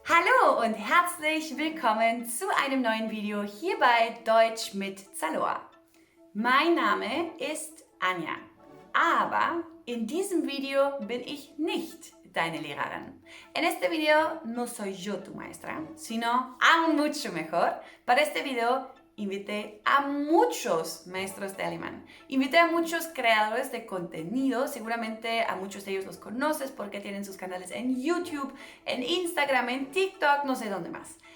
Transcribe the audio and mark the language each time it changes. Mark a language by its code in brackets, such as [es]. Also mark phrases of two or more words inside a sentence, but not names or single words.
[de] Hallo und herzlich willkommen zu einem neuen Video hier bei Deutsch mit Zaloa. Mein Name ist Anja, aber in diesem Video bin ich nicht deine Lehrerin. [es] En este video no soy yo tu maestra, sino aún mucho mejor. Para este video invité a muchos maestros de alemán. Invité a muchos creadores de contenido. Seguramente a muchos de ellos los conoces porque tienen sus canales en YouTube, en Instagram, en TikTok, no sé dónde más.